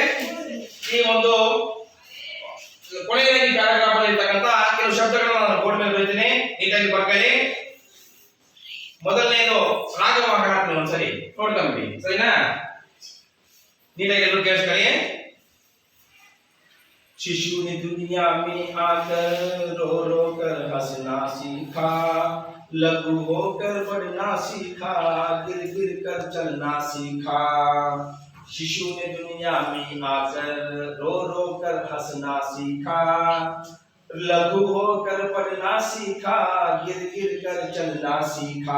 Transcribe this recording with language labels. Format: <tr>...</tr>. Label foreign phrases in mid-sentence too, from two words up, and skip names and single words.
<kn>ಈ ಒಂದು ಕೊನೆಯದಾಗಿ ಪ್ಯಾರಾಗ್ರಾಫ್ ಅಲ್ಲಿ ಇರ್ತಕ್ಕಂಥ ಕೆಲವು ಶಬ್ದಗಳನ್ನ ನಾನು ಬೋರ್ಡ್ ಮೇಲೆ ಬರೀತೀನಿ, ನೀಟಾಗಿ ಬರ್ಕೊಳ್ಳಿ. ಮೊದಲನೇದು ರಾಗವಾಗಿ ಹಾಡ್ತೀನಿ, ಒಂದ್ಸರಿ ನೋಡ್ಕೊಂಬಿಡಿ, ಸರಿನಾ? ನೀಟಾಗಿ ಎಲ್ಲರೂ ಕೇಳಿಸ್ಕೊಳ್ಳಿ.</kn> <hi>शिशु ने दुनिया में आकर रो रो कर हंसना सीखा, लघु होकर बढ़ना सीखा, गिर गिर कर चलना सीखा. शिशु ने दुनिया में आकर रो रो कर हंसना सीखा, लघु होकर बढ़ना सीखा, गिर गिर कर चलना सीखा.</hi>